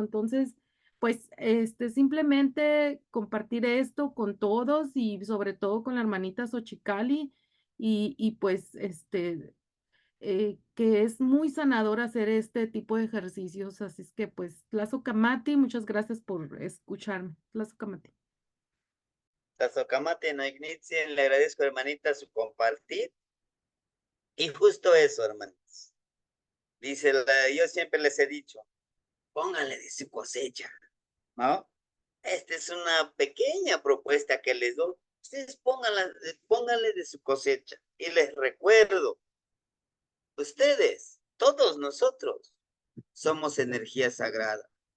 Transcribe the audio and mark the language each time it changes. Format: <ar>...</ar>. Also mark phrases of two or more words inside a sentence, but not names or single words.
<es>Entonces, pues, simplemente compartir esto con todos y sobre todo con la hermanita Xochicali y pues, que es muy sanador hacer este tipo de ejercicios. Así es que, pues,</es> <nah>Tlazo Camati,</nah> <es>muchas gracias por escucharme.</es> <nah>Tlazo Camati. Sasocamati no ignitzen,</nah> <es>le agradezco, hermanita, su compartir. Y justo eso, hermanos. Dice, yo siempre les he dicho, pónganle de su cosecha, ¿no? Esta es una pequeña propuesta que les doy. Ustedes pónganle de su cosecha. Y les recuerdo, ustedes, todos nosotros, somos energía sagrada.</es>